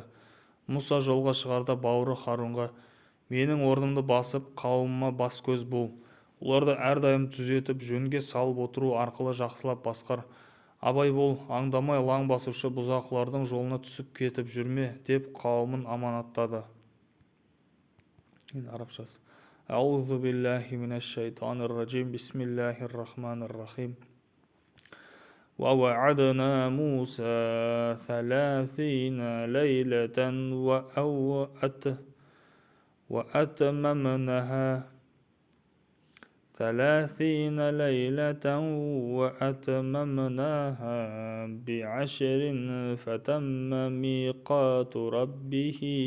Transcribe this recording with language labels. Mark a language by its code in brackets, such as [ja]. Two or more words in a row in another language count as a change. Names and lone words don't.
[kk] Мұса жолға шығарда бауыры Харунға: менің орнымды басып, қауымыма бас көз бол. Оларды әрдайым түзетіп, жөнге салып отыру арқылы жақсылап басқар. Абай бол, аңдамай лаң басушы бұзақылардың жолына түсіп кетіп жүрме, деп қауымын аманаттады. Арабшасы. [ar] أعوذ بالله من الشيطان الرجيم. بسم الله الرحمن الرحيم. وَوَعَدْنَا مُوسَى 30 لَيْلَةً وَأَتْمَمْنَاهَا بِعَشْرٍ فَتَمَّ مِيقَاتُ رَبِّهِ